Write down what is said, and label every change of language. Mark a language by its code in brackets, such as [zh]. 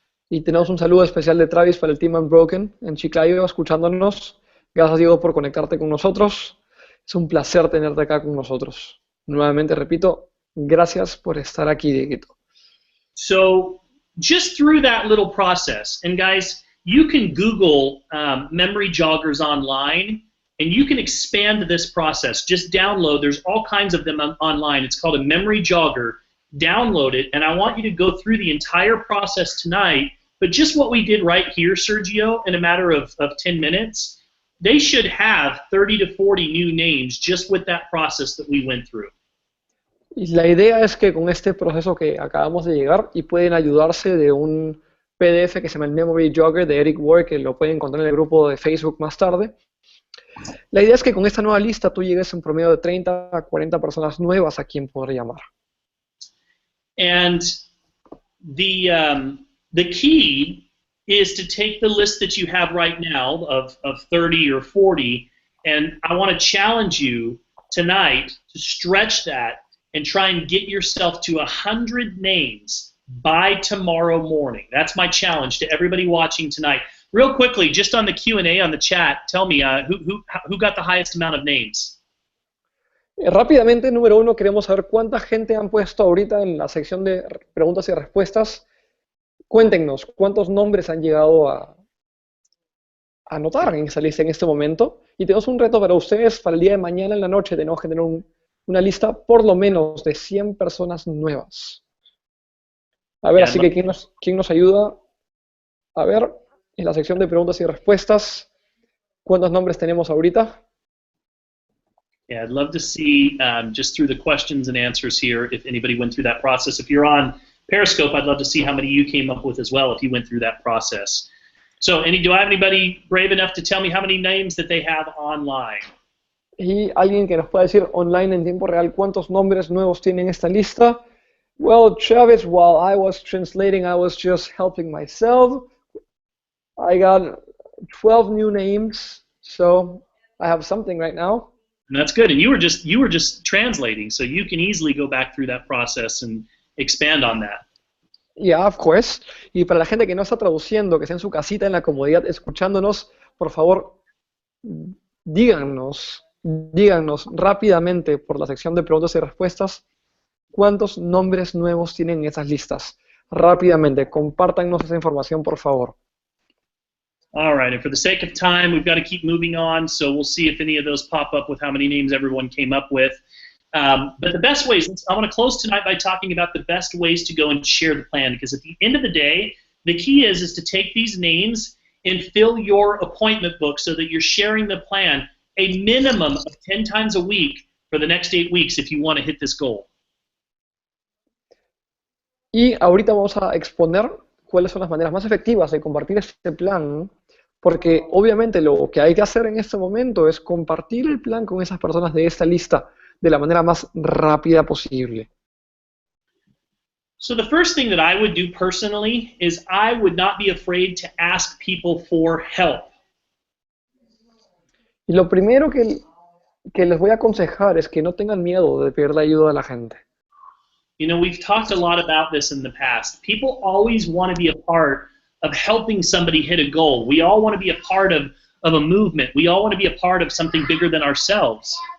[es] Y tenemos un saludo especial de Travis para el Team Unbroken en Chiclayo, escuchándonos. Gracias, Diego, por conectarte con nosotros. Es un placer tenerte acá con nosotros. Nuevamente, repito, gracias por estar aquí, Dieguito. [en] So, just through that little process, and guys, you can Google memory joggers online, and you can expand this process. Just download. There's all kinds of them online. It's called a memory jogger. Download it, and I want you to go through the entire process tonight. But just what we did right here, Sergio, in a matter of 10 minutes, they should have 30 to 40 new names just with that process that we went through. [es] Y la idea es que con este proceso que acabamos de llegar y pueden ayudarse de un PDF que se llama el Memory Jogger de Eric Ward, que lo pueden encontrar en el grupo de Facebook más tarde. La idea es que con esta nueva lista tú llegues en promedio de 30 a 40 personas nuevas a quien poder llamar. [en] And the key is to take the list that you have right now of 30 or 40, and I want to challenge you tonight to stretch that and try and get yourself to 100 names by tomorrow morning. That's my challenge to everybody watching tonight. Real quickly, just on the Q&A on the chat, tell me who got the highest amount of names? [es] Rápidamente, número uno, queremos saber cuánta gente han puesto ahorita en la sección de preguntas y respuestas. Cuéntenos, ¿cuántos nombres han llegado a anotar en esa lista en este momento? Y tenemos un reto para ustedes para el día de mañana en la noche. Tenemos que tener una lista por lo menos de 100 personas nuevas. A ver, [en] Yeah, [es] así que ¿quién nos ayuda? A ver, en la sección de preguntas y respuestas, ¿cuántos nombres tenemos ahorita? [en] Yeah, I'd love to see, just through the questions and answers here, if anybody went through that process. If you're on Periscope, I'd love to see how many you came up with as well if you went through that process. So, do I have anybody brave enough to tell me how many names that they have online? [es] Y alguien que nos pueda decir online en tiempo real cuántos nombres nuevos tienen esta lista. [en] Well, Travis, while I was translating, I was just helping myself. I got 12 new names, so I have something right now. And that's good. And you were just translating, so you can easily go back through that process and expand on that. Yeah, of course. [es] Y para la gente que no está traduciendo, que está en su casita, en la comodidad, escuchándonos, por favor, díganos rápidamente por la sección de preguntas y respuestas cuántos nombres nuevos tienen en esas listas. Rápidamente, compártanos esa información, por favor. [en] All right, and for the sake of time, we've got to keep moving on, so we'll see if any of those pop up with how many names everyone came up with. But the best ways, I want to close tonight by talking about the best ways to go and share the plan, because at the end of the day, the key is to take these names and fill your appointment book so that you're sharing the plan a minimum of 10 times a week for the next 8 weeks if you want to hit this goal. [es] Y ahorita vamos a exponer cuáles son las maneras más efectivas de compartir este plan, porque obviamente lo que hay que hacer en este momento es compartir el plan con esas personas de esta lista de la manera más rápida posible. [en] So the first thing that I would do personally is I would not be afraid to ask people for help. [es] Y lo primero que les voy a aconsejar es que no tengan miedo de pedir la ayuda a la gente. [en] You know, we've talked a lot about this in the past. People always want to be a part of helping somebody hit a goal. We all want to be a part of a movement. We all want to be a part of something bigger than ourselves.